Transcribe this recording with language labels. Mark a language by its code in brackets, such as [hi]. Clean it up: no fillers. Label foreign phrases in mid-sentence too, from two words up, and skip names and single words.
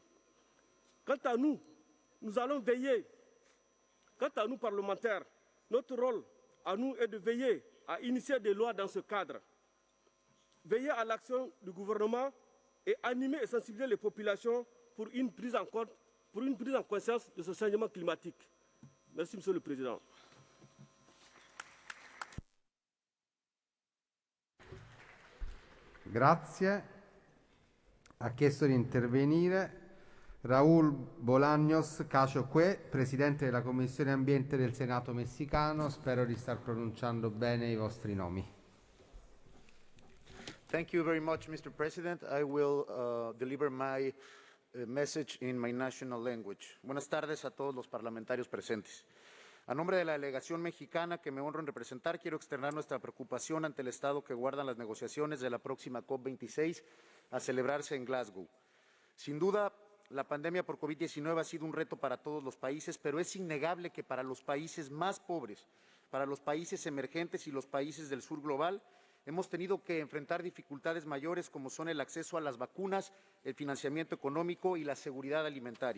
[fr] Quant à nous, nous allons veiller, quant à nous parlementaires, notre rôle à nous est de veiller à initier des lois dans ce cadre, veiller à l'action du gouvernement et animer et sensibiliser les populations pour une prise en conscience de ce changement climatique. Merci, Monsieur le Président. [it] Grazie. Ha chiesto di intervenire Raúl Bolaños Cachoque, presidente della Commissione Ambiente del Senato messicano. Spero di star pronunciando bene i vostri nomi. [en] Thank you very much, Mr. President. I will deliver my message in my national language. [es] Buenas tardes a todos los parlamentarios presentes. A nombre de la delegación mexicana que me honro en representar, quiero externar nuestra preocupación ante el estado que guardan las negociaciones de la próxima COP26 a celebrarse en Glasgow. Sin duda, la pandemia por COVID-19 ha sido un reto para todos los países, pero es innegable que para los países más pobres, para los países emergentes y los países del sur global, hemos tenido que enfrentar dificultades mayores como son el acceso a las vacunas, el financiamiento económico y la seguridad alimentaria.